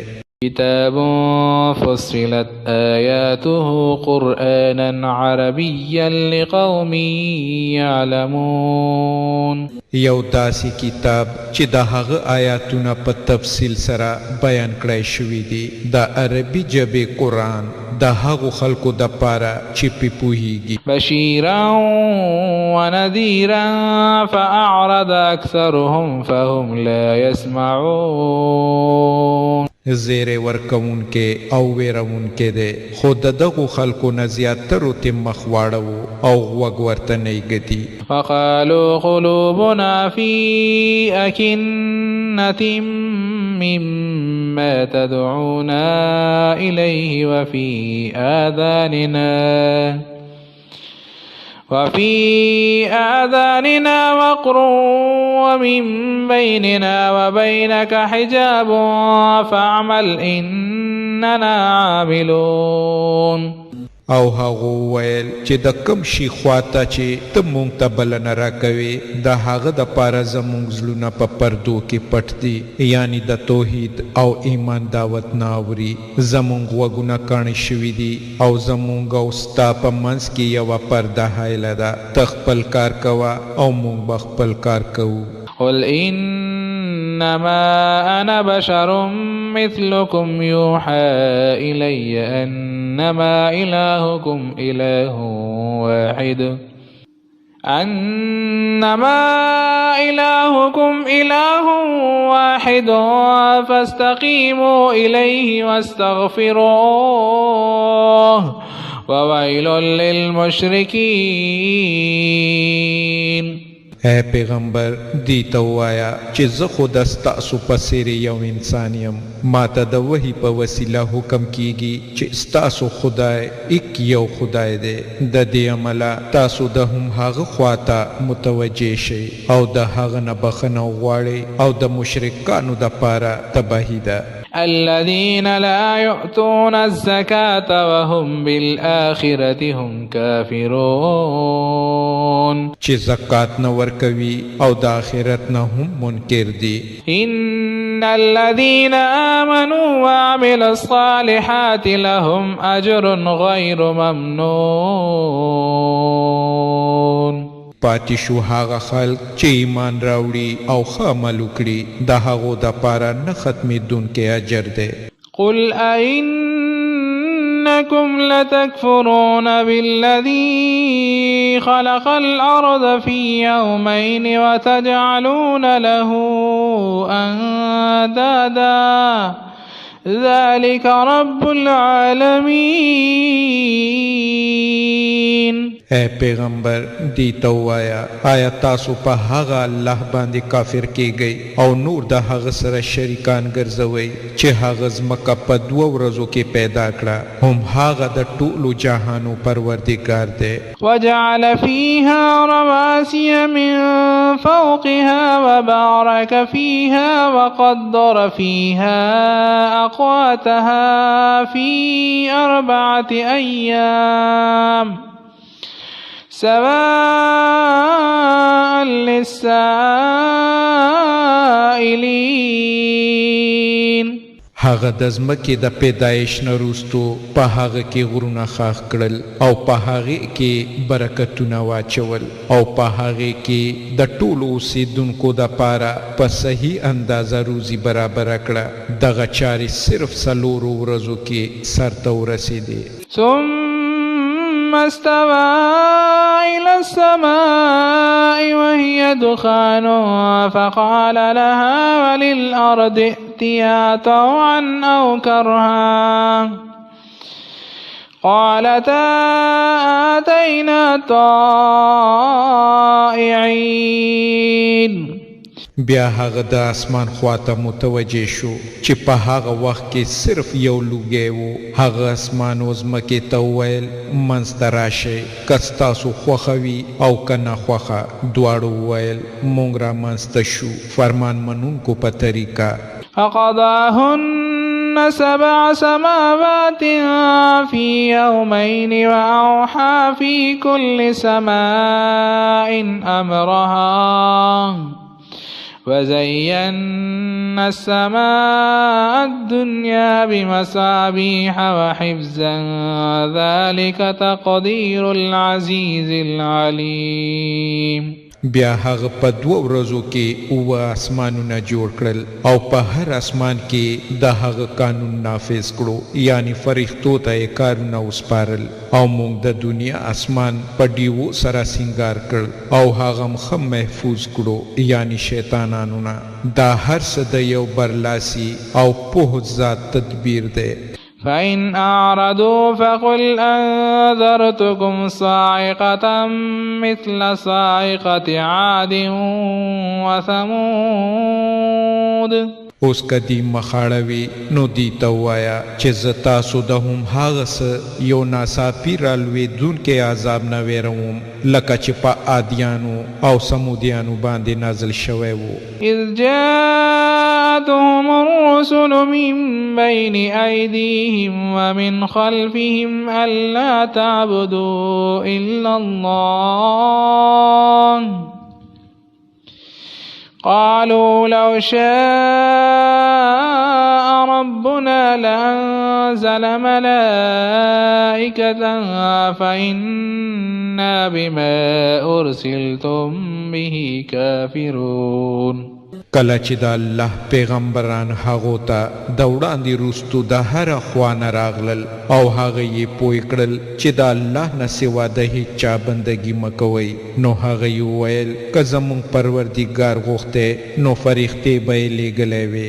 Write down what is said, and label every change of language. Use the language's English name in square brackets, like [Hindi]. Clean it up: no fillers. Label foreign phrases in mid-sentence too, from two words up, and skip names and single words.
[Arabic] کتاب فصلت آیاته قرآنا عربیا لقوم یعلمون. [Pashto] یو داسې کتاب چې د هغه آیاتونه په تفصیل سره بیان کړی شوي دي د عربي ژبې قرآن د هغو خلکو د پاره چې پې پوهیږي. [Arabic] بشیرا ونذیرا فاعرض اکثرهم فهم لا يسمعون. [Pashto] زیری ورکوونکی او ویرونکی دی خو د دغو خلکو نه زیاترو ته مخ واړوو او غوږ ورته نه ایږدي. [Arabic] وقالوا قلوبنا في أكنة مما تدعونا إليه وفي آذاننا وقر ومن بيننا وبينك حجاب فاعمل إننا عاملون. [Pashto] او هغو ویل چې د کم شي خواته چې ته مونږ ته بلنه راکوې د هغه د پاره زمونږ زړونه په پردو کې پټ دي، یعنی د توحید او ایمان دعوت نه اوري. زمونږ غوږونه کاڼه شوي دي او زمونږ او ستا په منځ کې یوه پرده حایله ده. ته خپل کار کوه او مونږ به خپل کار کوو. [Arabic] قل إنما أنا بشر مثلكم يوحى إلي أنما إلهكم إله واحد فاستقيموا إليه واستغفروه وويل للمشركين. [Pashto] اے پیغمبر دی ته ووایه چې زه خو د ستاسو په څېرې یو انسان یم. ما ته د وحي په وسیله حکم کیږي چې ستاسو خدای ایک یو خدای دی. د دې عمله تاسو د هم هغه خواته متوجه شئ او د هغه نه بخښنه وغواړئ او د مشرکانو دپاره تباهي ده. [Arabic] الذين لا يؤتون الزكاة وهم بالآخرة هم كافرون. [Pashto] چې زکات نه ورکوي او د آخرت نه هم منکر دي. [Arabic] إن الذين آمنوا وعملوا الصالحات لهم أجر غير ممنون. [Pashto] پاتې شو هغه خلک چې ایمان راوړي او ښه عمل وکړي د هغو دپاره نه ختمېدونکی اجر دی. [Arabic] قل أئنكم لتكفرون بالذي خلق الأرض في يومين وتجعلون له أندادا ذلك رب العالمين. [Pashto] اے پیغمبر دی ته ووایه آیا تاسو په هغه الله باندې کافر کیږئ او نور د هغه سره شریکان ګرځوئ چې هغه ځمکه په 2 ورځو کې پیدا کړه؟ هم هغه د ټولو جهانو پروردګار دی. [Arabic] وجعل فيها رواسي من فوقها وبارك فيها وقدر فيها أقواتها في 4 أيام سواء للسائلين. [Pashto] هغه د ځمکې د پیدایش نه وروستو په هغه کې غرونه خاښ کړل او په هغې کې برکتونه واچول او په هغې کې د ټولو اوسېدونکو دپاره په صحیح اندازه روزي برابره کړه. دغه چارې صرف 4 ورځو کې سرته ورسېدې. [Arabic] ثم استوى إلى السماء وهي دخان فقال لها وللأرض ائتيا طوعا أو كرها قالتا آتينا طائعين. [Pashto] بیا هغه د اسمان خواته متوجه شو چې په هغه وخت کې صرف یو لوګی و. هغه اسمان و ځمکې ته وویل منځته راشئ که ستاسو خوښه وي او که ناخوښه. دواړو وویل موږ را منځته شو فرمان منونکو په طریقه. [Arabic] فقضاهن 7 سماوات في يومين وأوحى في كل سماء أمرها وزينا السماء الدنيا بمصابيح وحفظا ذلك تقدير العزيز العليم. [Pashto] بیا هغه په 2 ورځو کې 7 اسمانونه جوړ کړل او په هر اسمان کې د هغه قانون نافذ کړو یعنی فرښتو ته یې کارونه وسپارل او موږ د دنیا اسمان په ډیوو سره سینګار کړ او هغه ښه محفوظ کړو یعنی شیطانانو نه. دا هر څه د یو برلاسي او پوه ذات تدبیر دی. [Arabic] فإن أعرضوا فقل أنذرتكم صاعقة مثل صاعقة عاد وثمود. [Pashto] اوس کدی مخاړوي نو دی ته وایا چې زه تاسو د هم هغه څه یو ناڅاپي رالوېدونکي عذاب نه ویروم لکه چې په عادیانو او سمودیانو باندې نازل شوی و. [Arabic] إذ جاءتهم الرسل من بين أيديهم ومن خلفهم ألا تعبدوا إلا الله قالوا لو شاء ربنا لأنزل ملائكة فإنا بما أرسلتم به كافرون. [Pashto] کله چې د الله پیغمبران هغو ته د وړاندې وروستو د هره خوا نه راغلل او هغه یې پوه کړل چې د الله نه سوا د هیچا بندګي مه کوئ نو هغه یې وویل که زموږ پروردګار غوښتی نو فرښتې به یې لیږلی وې.